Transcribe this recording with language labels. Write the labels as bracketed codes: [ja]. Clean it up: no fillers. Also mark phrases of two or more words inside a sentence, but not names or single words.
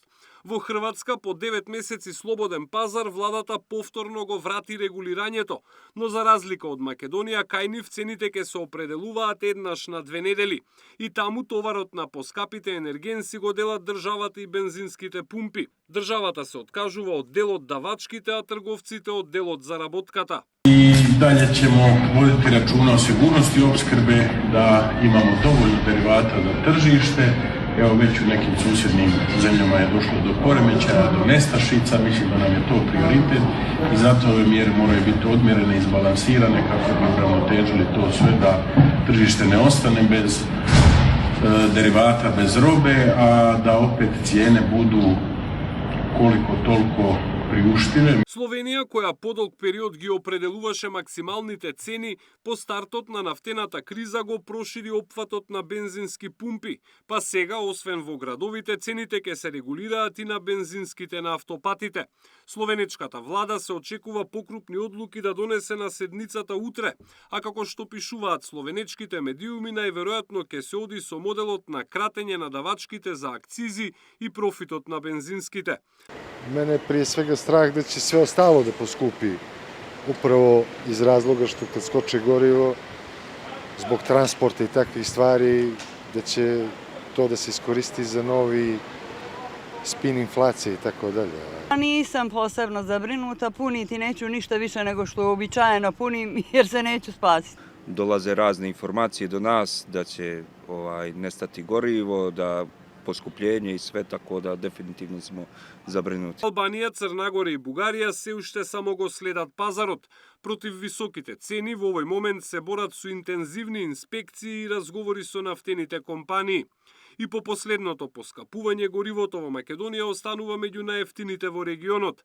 [mk] Во Хрватска по 9 месеци слободен пазар владата повторно го врати регулирањето, но за разлика од Македонија, кај нив цените ќе се определуваат еднаш на 2 недели. И таму товарот на поскапите енергенси го делат државата и бензинските пумпи. Државата се откажува од дел од давачките, а трговците од дел од заработката. [hr] I dalje ćemo voditi računa o sigurnosti opskrbe, da imamo dovoljno derivata za tržište. Evo već u nekim susjednim zemljama je došlo do poremećaja, do nestašica, mislim da nam je to prioritet i zato ove mjere moraju biti odmjerene i izbalansirane kako bi uravnotežili to sve da tržište ne ostane bez derivata, bez robe, a da opet cijene budu koliko toliko приуштиве. [mk] Словенија, која подолг период ги определуваше максималните цени, по стартот на нафтената криза го прошири опфатот на бензински пумпи, па сега, освен во градовите, цените ќе се регулираат и на бензинските на автопатите. Словенечката влада се очекува покрупни одлуки да донесе на седницата утре, а како што пишуваат словенечките медиуми, најверојатно ќе се оди со моделот на кратење на давачките за акцизи и профитот на бензинските. [sr] Мене прije svega strah da će sve ostalo da poskupi, upravo iz razloga što kad skoči gorivo, zbog transporta i takvih stvari, da će to da se iskoristi za novi spin inflacije i tako dalje. Nisam posebno zabrinuta, puniti neću ništa više nego što uobičajeno punim jer se neću spasiti. Dolaze razne informacije do nas da će nestati gorivo, da poskupljenje и све, тако да дефинитивно смо забринути. [mk] Албанија, Црна Гора и Бугарија се уште само го следат пазарот. Против високите цени во овој момент се борат со интензивни инспекции и разговори со нафтените компании. И по последното поскапување горивото во Македонија останува меѓу најефтините во регионот.